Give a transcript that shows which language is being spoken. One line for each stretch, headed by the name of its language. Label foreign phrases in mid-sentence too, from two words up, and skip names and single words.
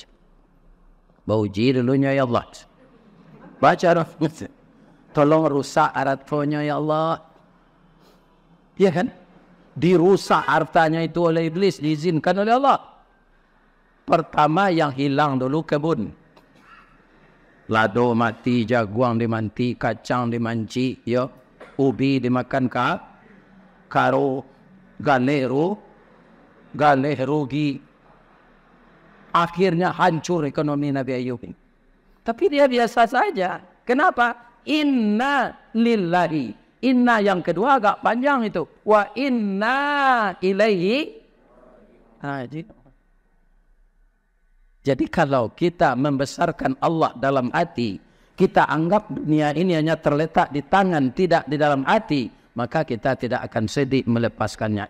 Indonesian: Bauji dulunya ya Allah. Baca dong. Tolong rusak hartanya ya Allah. Ya kan? Dirusak hartanya itu oleh iblis, diizinkan oleh Allah. Pertama yang hilang dulu kebun.
Minangkabau: Lado mati, jaguang dimanti, kacang dimanci, ya. Ubi dimakan karo, galeh rugi.
Indonesian: Akhirnya hancur ekonomi Nabi Ayub ini. Tapi dia biasa saja. Kenapa?
Arabic: إنا لله.
Indonesian: Inna yang kedua agak panjang itu.
Arabic: وإنا إليه.
Indonesian: Jadi kalau kita membesarkan Allah dalam hati, kita anggap dunia ini hanya terletak di tangan, tidak di dalam hati, maka kita tidak akan sedih melepaskannya.